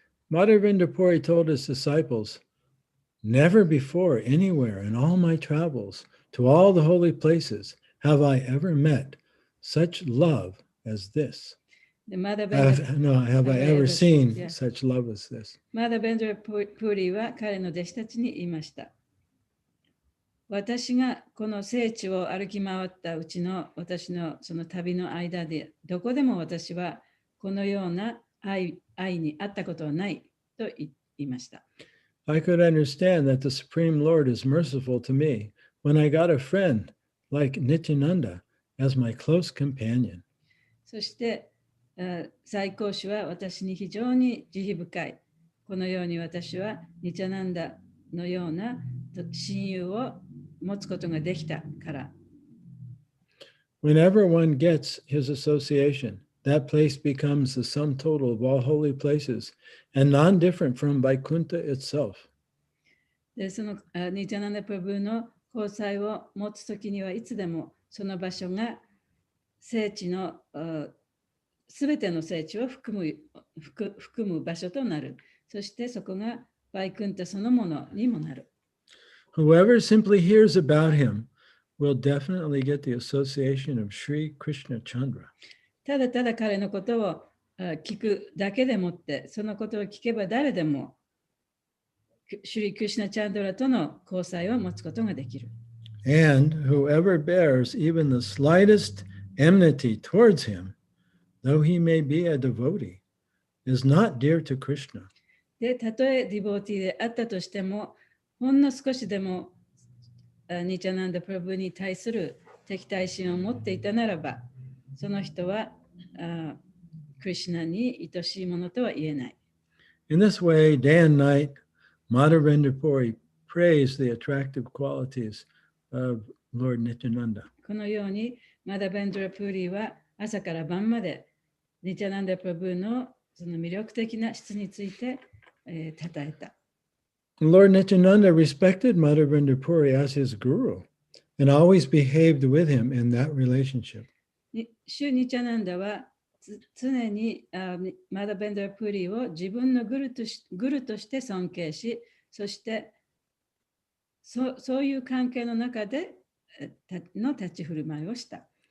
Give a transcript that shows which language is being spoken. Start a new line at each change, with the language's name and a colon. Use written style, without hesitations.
English: Madhvendra Puri told his disciples, "Never before, anywhere in all my travels to all the holy places have I ever met such love as this." Have I ever seen such love as this?
Japanese: マダベンドラ・プーリーは彼の弟子たちに言いました。私がこの聖地を歩き回ったうちの私のその旅の間でどこでも私はこのような愛にあったことはないと言いました。
English: I could understand that the Supreme Lord is merciful to me when I got a friend like Nityananda as my close companion.
Japanese: そして最高主は私に非常に慈悲深い。このように私はニチャナンダのような親友を持つことができたから。
English: Whenever one gets his association, that place becomes the sum total of all holy places and non-different from Vaikuntha itself.
Japanese: でそのニチャナンダ・プラブーの交際を持つときにはいつでもその場所が聖地のすべての聖地を含む場所となる。そしてそこがバイクンタそのものにもなる。
English: Whoever simply hears about him will definitely get the association of Sri Krishna Chandra.
Japanese: ただただ彼のことを聞くだけでもって、そのことを聞けば誰でもシュリ・クリシュナ・チャンドラとの交際を持つことができる。
English: And whoever bears even the slightest enmity towards him, though he may be a devotee, is not dear to Krishna.
Japanese: で、たとえディボーティーであったとしても、ほんの少しでもニチャナンダ・プラブに対する敵対心を持っていたならば、その人はクリシュナに愛しいものとは言えない。
English: In this way, day and night, Madhvendra Puri praised the attractive qualities of Lord Nityananda.
Japanese: このように、マダベンドラ・プーリーは朝から晩までニチャナンダ・プラブのその魅力的な質について称えた。
English: Lord Nityananda respected Madhvendra Puri as his guru, and always behaved with him in that relationship.
Japanese: シュニチャナンダは常にマダベンダー・プリを自分のグルとして尊敬し、そしてそういう関係の中での立ち振る舞いをした。